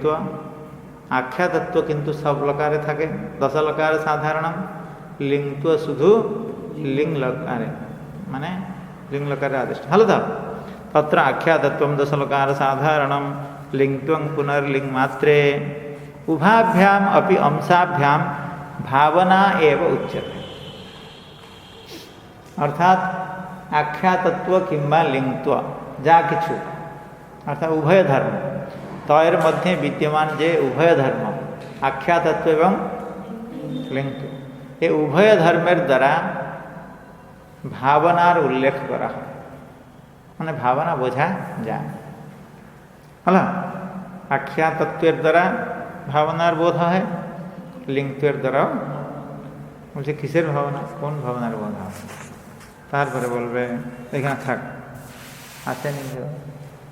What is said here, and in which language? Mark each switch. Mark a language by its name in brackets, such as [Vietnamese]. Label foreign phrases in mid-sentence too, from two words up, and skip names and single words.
[Bangla] আখ্যা তত্ত্ব কিন্তু সব লকারে থাকে, দশ লকারে সাধারণম। লিঙ্গত্ব শুধু লিঙ্গ লকারে, মানে লিঙ্গ লকারে আদিষ্ট। হলো তো? [Sanskrit] তত্র আখ্যা তত্ত্বম দশ লকার সাধারণম, লিঙ্গত্বং পুনর্লিঙ্গ মাত্রে, উভাভ্যাম अपि अंशाभ्याम भावना एव उच्यते। [Bangla] অর্থাৎ আখ্যা তত্ত্ব কিংবা লিঙ্গত্ব যা কিছু অর্থাৎ উভয় ধর্ম তয়োর মধ্যে বিদ্যমান যে উভয় ধর্ম আখ্যা তত্ত্ব এবং লিঙ্গত্ব, যে উভয় ধর্মের দ্বারা ভাবনার উল্লেখ করা হয়, মানে ভাবনা বোঝা যায়। হলো আখ্যা তত্ত্বের দ্বারা ভাবনার বোধ হয়, লিঙ্গত্বের দ্বারা বলছে কিসের ভাবনা, কোন ভাবনার বোধ হয়। তারপরে বলবে এখানে থাক, আসেনি।